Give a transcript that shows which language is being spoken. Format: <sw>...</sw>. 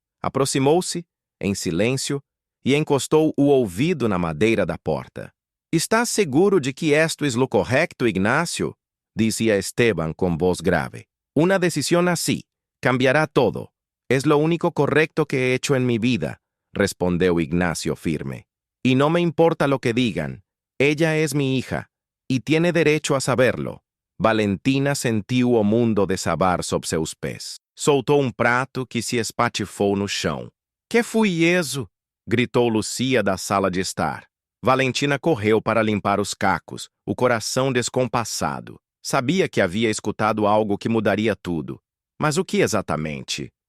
<pt>Aproximou-se, em silêncio, e encostou o ouvido na madeira da porta.</pt> <es>«Estás seguro de que esto es lo correcto, Ignacio?», decía Esteban con voz grave. «Una decisión así cambiará todo. Es lo único correcto que he hecho en mi vida», respondió Ignacio firme. «Y no me importa lo que digan. Ella es mi hija, e tiene derecho a saberlo».</es> <pt>Valentina sentiu o mundo desabar sob seus pés. Soltou prato que se espatifou no chão. Que foi isso? Gritou Lucia da sala de estar. Valentina correu para limpar os cacos, o coração descompassado. Sabia que havia escutado algo que mudaria tudo. Mas o que exatamente?</pt>